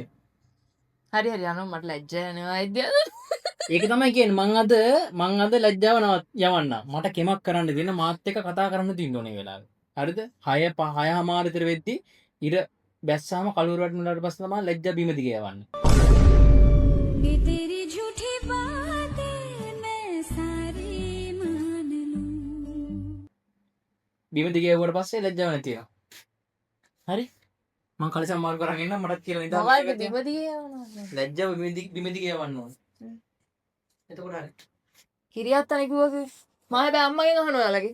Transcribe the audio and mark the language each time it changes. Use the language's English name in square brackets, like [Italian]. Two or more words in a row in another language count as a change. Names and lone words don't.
[Sinhala] හරි හරි යනවා මට ලැජ්ජා යනවා අයිද්ද. ඒක තමයි කියන්නේ මං අද ලැජ්ජාව යවන්න මට කෙමක් කරන්න දෙන්න මාත් එක්ක කතා කරන්න තින්න ඕනේ වෙලාවේ හරිද 6:05 විතර වෙද්දි ඉර බැස්සාම කලුවර වටුනට පස්සේ තමයි ලැජ්ජා බිම දිගේ යවන්නේ [Hindi] ये तेरी झूठी बातें मैं सारी मान लूं [Sinhala] බිම දිගේ යවුවට පස්සේ ලැජ්ජාව නැති වෙනවා හරි මං කලිසම් මාරු කරගෙන ඉන්න මටත් කියලා ඉඳන් මොකයිද දෙපදියේ යනවා. ලැජ්ජාව බිම දිගේ යවන්න ඕනේ එතකොට හරි කිරියත් අනේ කිව්වා මම හැබැයි අම්මගෙන් අහනවා ඔයාලගේ.